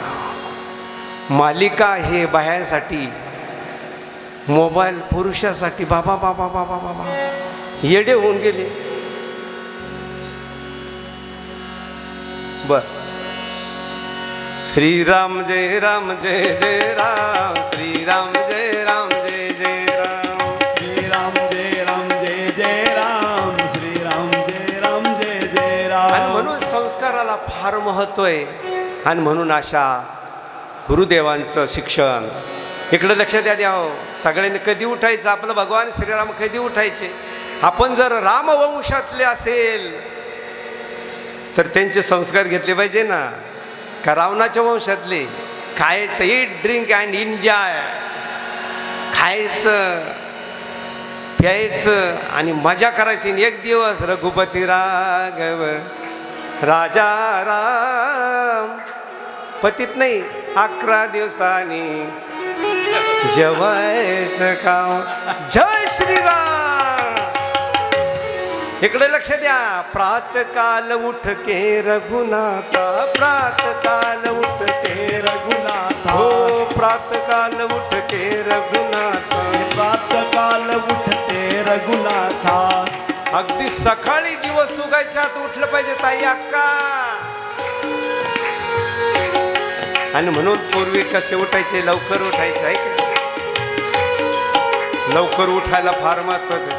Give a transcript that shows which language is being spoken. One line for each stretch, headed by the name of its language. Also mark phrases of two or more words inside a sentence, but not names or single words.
Marathi: मालिका हे बाह्यासाठी, मोबाईल पुरुषासाठी. बाबा बाबा बाबा बाबा येडे होऊन गेले. बर.
Sanskrit: श्रीराम जय राम जय जय राम. श्रीराम जय राम जय जय राम. श्रीराम जय राम जय जय राम. श्रीराम जय राम जय जय राम.
Marathi: आणि म्हणून संस्काराला फार महत्त्व आहे. आणि म्हणून अशा गुरुदेवांचं शिक्षण इकडं लक्ष द्यावं. सगळ्यांनी कधी उठायचं? आपलं भगवान श्रीराम कधी उठायचे? आपण जर रामवंशातले असेल तर त्यांचे संस्कार घेतले पाहिजे ना. का रावणाच्या वंशातले? खायचं,
English: eat drink and enjoy.
Marathi: खायचं प्यायचं आणि मजा करायची. एक दिवस
Hindi: रघुपती राघव राजा राम
Marathi: पतीत नाही 11 दिवसांनी जेवायचं काम. जय श्रीराम. इकडे लक्ष द्या.
Hindi: प्रातकाल उठके रघुनाथा, प्रातकाल उठके रघुनाथा हो, प्रातकाल उठके रघुनाथा. प्रातकाल उठते रघुनाथा.
Marathi: अगदी सकाळी दिवस उगायच्या आत उठलं पाहिजे ताई अक्का. आणि म्हणून पूर्वी कसे उठायचे, लवकर उठायचे आहे का? लवकर उठायला फार महत्वाचं.